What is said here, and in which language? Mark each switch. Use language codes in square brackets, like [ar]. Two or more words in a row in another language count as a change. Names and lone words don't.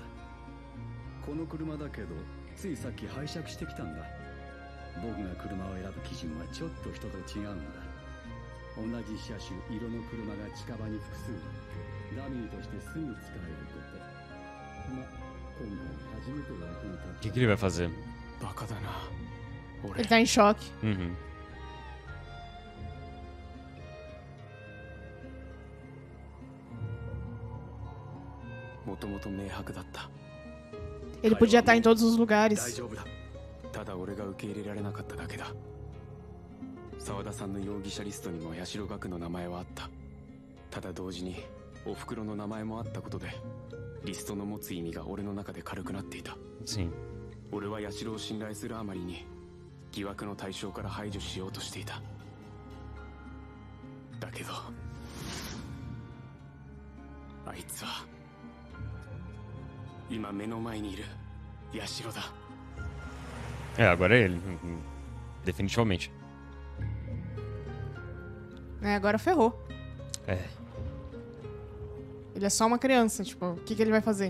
[ja] この車だけどついさっき拝借してきたんだ。僕が車を選ぶ基準はちょっと人と違うんだ。同じ車種色の車が近場に複数ダミーとしてすぐ使えること。ま、今回初めて役に立った。 [pt] O que ele vai fazer? [ja] バカだな。 [pt] Ele tá em choque. Uhum. [ja] もともと明白だった。 [pt] Ele podia estar em todos os lugares. [ja] 大丈夫だ。ただ俺が受け入れられなかっただけだ。沢田さんの容疑者リストにも八代学の名前はあった。ただ同時にお袋の名前もあったことでリストの持つ意味が俺の中で軽くなっていた。 [pt] Sim. [ja] 俺は八代を信頼するあまりに疑惑の対象から排除しようとしていた。だけどあいつは今目の前にいる八代だ。 [pt] É, agora é ele. Definitivamente. É, agora ferrou. É. Ele é só uma criança, tipo, o que ele vai fazer?